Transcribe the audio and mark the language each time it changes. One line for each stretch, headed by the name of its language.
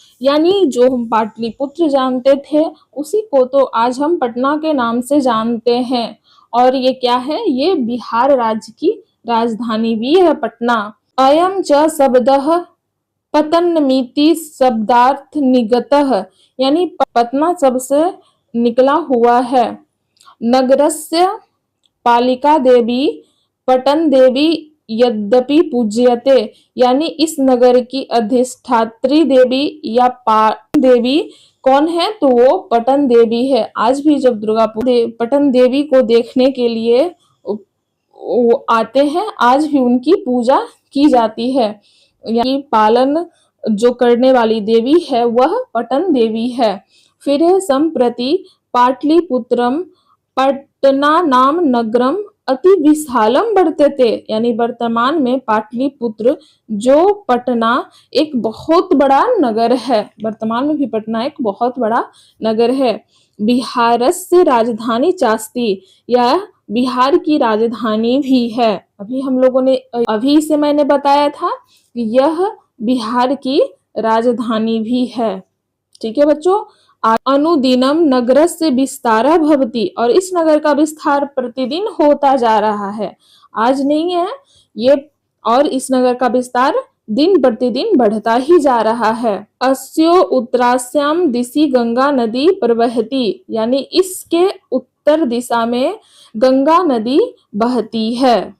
Hindi: यानी जो हम पाटलिपुत्र जानते थे उसी को तो आज हम पटना के नाम से जानते हैं। और ये क्या है, ये बिहार राज्य की राजधानी भी है पटना।
Sanskrit: अयम च शब्दः पतन्नमिति शब्दार्थ निगतः।
Hindi: यानी पटना शब्द से निकला हुआ है।
Sanskrit: नगरस्य पालिका देवी पटन देवी यद्यपि पूज्यते।
Hindi: यानी इस नगर की अधिष्ठात्री देवी या पटन देवी कौन है, तो वो पटन देवी है। आज भी जब दुर्गा पूजा पटन देवी को देखने के लिए आते हैं, आज भी उनकी पूजा की जाती है। यानी पालन जो करने वाली देवी है वह पटन देवी है।
Sanskrit: फिर है संप्रति पाटलिपुत्रम पटना नाम नगरम अति विशालम वर्तते।
Hindi: यानी वर्तमान में पाटलिपुत्र जो पटना एक बहुत बड़ा नगर है। वर्तमान में भी पटना एक बहुत बड़ा नगर है।
Sanskrit: बिहारस्य राजधानी चास्ती।
Hindi: यह बिहार की राजधानी भी है। अभी हम लोगों ने अभी से मैंने बताया था कि यह बिहार की राजधानी भी है। ठीक है बच्चों।
Sanskrit: अनुदिनम नगरस्य विस्तारः भवति।
Hindi: और इस नगर का विस्तार प्रतिदिन होता जा रहा है, आज नहीं है ये। और इस नगर का विस्तार दिन प्रतिदिन बढ़ता ही जा रहा है।
Sanskrit: अस्यो उत्तरास्याम दिशि गंगा नदी प्रवहति।
Hindi: यानी इसके उत्तर दिशा में गंगा नदी बहती है।